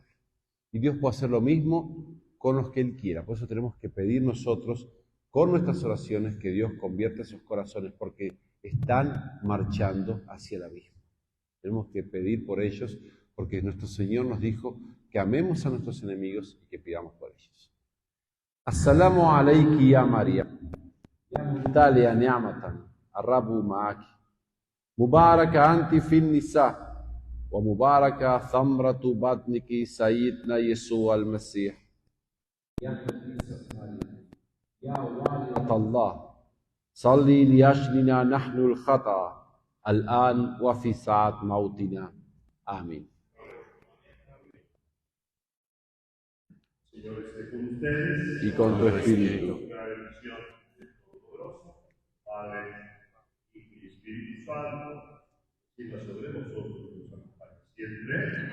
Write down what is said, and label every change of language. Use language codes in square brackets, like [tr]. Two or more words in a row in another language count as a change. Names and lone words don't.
[es] Y Dios puede hacer lo mismo con los que Él quiera. Por eso tenemos que pedir nosotros, con nuestras oraciones, que Dios convierta esos corazones, porque están marchando hacia el abismo. Tenemos que pedir por ellos, porque nuestro Señor nos dijo que amemos a nuestros enemigos y que pidamos por ellos. [ar] السلام عليكِ يا مريم، يا ممتلئة نعمةً، الربّ معكِ، مباركة أنتِ في النساء، ومباركة ثمرة بطنكِ سيدنا يسوع المسيح. يا والدة الله، صلّي لأجلنا نحن الخطأة، الآن وفي ساعة موتنا. [es] Amén. Señor esté con ustedes Y con tu espíritu. la bendición del Todopoderoso, Padre, Hijo y Espíritu Santo, siga sobre vosotros y nos acompañe siempre.